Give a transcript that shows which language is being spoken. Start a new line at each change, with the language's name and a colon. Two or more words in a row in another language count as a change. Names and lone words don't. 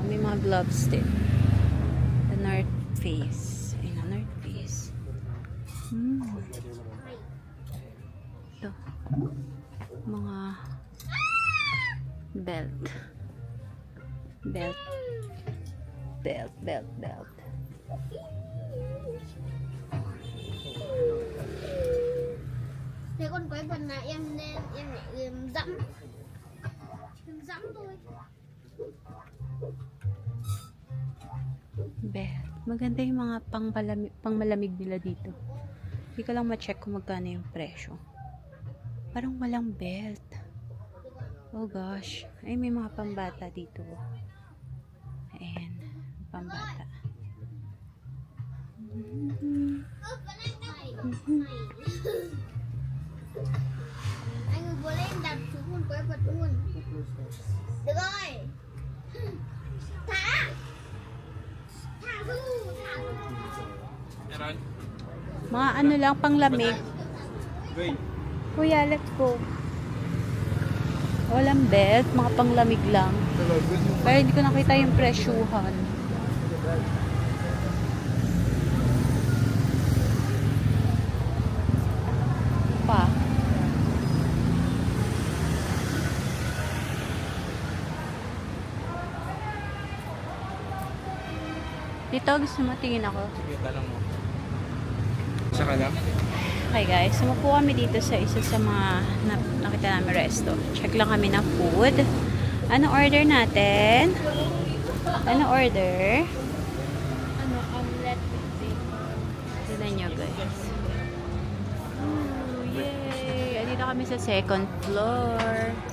Filipino: May mga gloves din. The North Face. Ayun, North Face. Ito. Mga belt. Belt.
Vietnamese: Thế con quái vật này em lại dẫm thôi.
Filipino: Belt. Maganda yung mga pangmalamig nila dito. Hindi ko lang ma-check kung magkano yung presyo. Parang walang belt.
English: Oh gosh.
Filipino: Ay, may mga pambata dito. Ayan. Pambata.
Vietnamese: Anh ơi vừa lên đặt xuống con quái vật luôn. Được rồi. Thả. Thả Thu.
Filipino: Mga ano lang, panglamig. Kuya,
English: let's go.
Filipino: Walang belt, mga panglamig lang. Pero hindi ko nakita yung presyuhan. Pa. Dito, gusto mo tingin ako? Sige, tanong mo. Saka lang? Okay guys, sumupo kami dito sa isa sa mga nakita namin resto. Check lang kami ng food. Ano order natin? Ano order?
English: Omelette with bacon.
Filipino: Tignan nyo guys. Ooh, yay! Dito kami sa
English: second floor.